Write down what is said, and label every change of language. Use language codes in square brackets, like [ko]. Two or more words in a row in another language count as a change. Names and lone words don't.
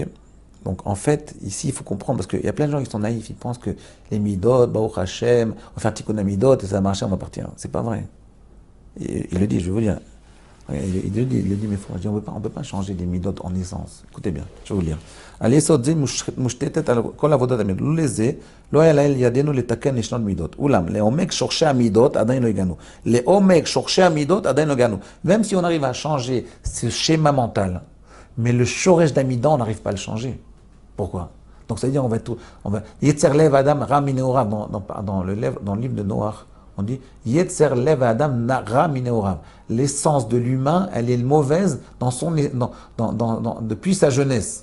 [fr] Donc, en fait, ici, il faut comprendre, parce qu'il y a plein de gens qui sont naïfs, ils pensent que les midot, [he] ברוך השם, [fr] on va faire [he] תיקון מידות, [fr] et ça va marcher, on va partir. C'est pas vrai. Il le dit, je vais vous dire. Il le dit, mais faut, on ne peut pas changer les midot en essence. Écoutez bien, je vais vous lire. [he] על יסוד זה מושתתת על כל עבודת המידות. לא לזה לא היה לאל ידינו לתקן לשנות מידות. אולם, לעומק שורשי המידות עדיין לא הגענו. לעומק שורשי המידות עדיין לא הגענו. [fr] Même si on arrive à changer ce schéma mental, mais le shoresh d'Amida, on n'arrive pas à le changer. Pourquoi? Donc ça veut dire on va [he] יצר לב אדם רע מנעוריו [fr] dans le livre de Noach. On dit [he] יצר לב אדם רע מנעוריו. [fr] L'essence de l'humain, elle est mauvaise depuis sa jeunesse.